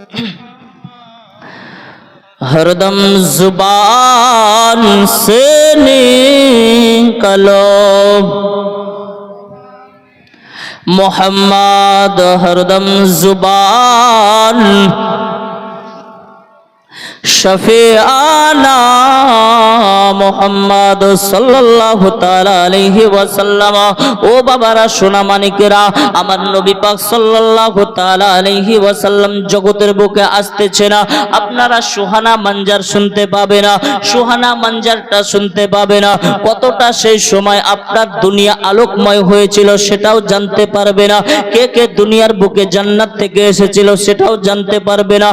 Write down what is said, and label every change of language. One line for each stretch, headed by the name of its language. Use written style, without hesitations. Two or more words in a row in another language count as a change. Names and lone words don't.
Urdu: ہردم زبان سے نکلو محمد، ہردم زبان شفیعانہ محمد
Arabic: صلى الله تعالى عليه وسلم.
Bangla: ও বাবারা সোনা মানিকেরা, আমার নবী পাক
Arabic: صلى الله تعالى عليه وسلم
Bangla: জগতের বুকে আসতেছে না, আপনারা
Urdu: سہانا منظر
Bangla: শুনতে পাবে না,
Urdu: سہانا منظر
Bangla: শুনতে পাবে না। কতটা সেই সময় আপনার দুনিয়া আলোকময় হয়েছিল সেটাও জানতে পারবে না, কে কে দুনিয়ার বুকে জান্নাত থেকে এসেছিল সেটাও জানতে পারবে না।